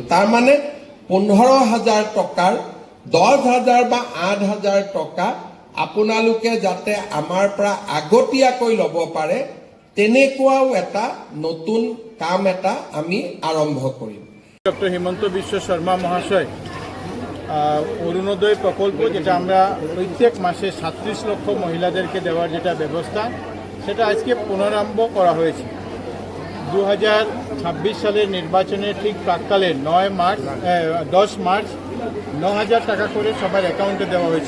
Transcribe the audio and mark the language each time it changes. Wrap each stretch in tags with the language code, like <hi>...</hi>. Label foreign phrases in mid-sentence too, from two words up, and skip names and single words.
<as>তাৰমানে 15000 টকাৰ 10000 বা 8000 টকা আপোনালোকে যাতে আমাৰ পৰা আগতীয়াকৈ ল'ব পাৰে তেনেকুৱাও এটা নতুন কাম এটা আমি আৰম্ভ কৰিম।</as> <bn>ডক্টর হিমন্ত বিশ্ব শর্মা মহাশয় অরুণোদয় প্রকল্প, যেটা আমরা প্রত্যেক মাসে 37 লক্ষ মহিলাদেরকে দেওয়ার যেটা ব্যবস্থা, সেটা আজকে পুনরারম্ভ করা হয়েছে। 2026 সালের নির্বাচনের ঠিক প্রাককালে 10 মার্চ 9,000 টাকা করে সবার অ্যাকাউন্টে দেওয়া হয়েছিল।</bn>